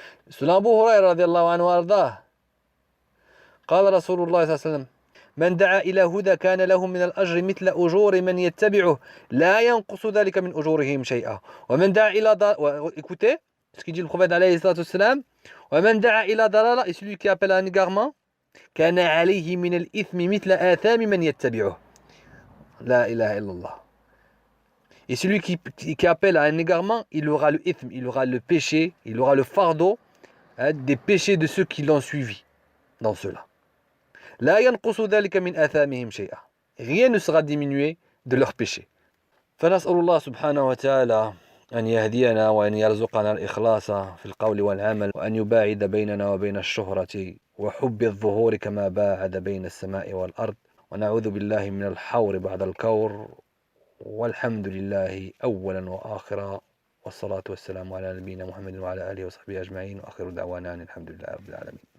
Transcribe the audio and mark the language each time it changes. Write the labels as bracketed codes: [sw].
[ar] سنة أبو هريرة رضي الله عنه وأرضاه قال رسول الله صلى الله عليه وسلم من دعا إلى هدى كان له من الأجر مثل أجور من يتبعه لا ينقص ذلك من أجورهم شيئا ومن دعا إلى [fr] écoutez ce qu'il dit le prophète [ar] alayhi salatu wassalam ومن دعا إلى ضلالة [fr] et celui qui appelle à un égarement [ar] كان عليه من الإثم مثل آثام من يتبعه لا إله إلا الله. [fr] Et celui qui appelle à un égarement, il aura le ithme, il aura le péché, il aura le fardeau des péchés de ceux qui l'ont suivi dans cela. [ar] لا ينقص ذلك من آثامهم شيئا. [fr] Rien ne sera diminué de leurs péchés. [ar] فنسأل الله سبحانه وتعالى أن يهدينا وأن يرزقنا الإخلاص في القول والعمل وأن يباعد بيننا وبين الشهرة وحب الظهور كما باعد بين السماء والأرض ونعوذ بالله من الحور بعد الكور والحمد لله أولا وآخرا والصلاة والسلام على نبينا محمد وعلى آله وصحبه أجمعين وآخر دعوانا الحمد لله رب العالمين.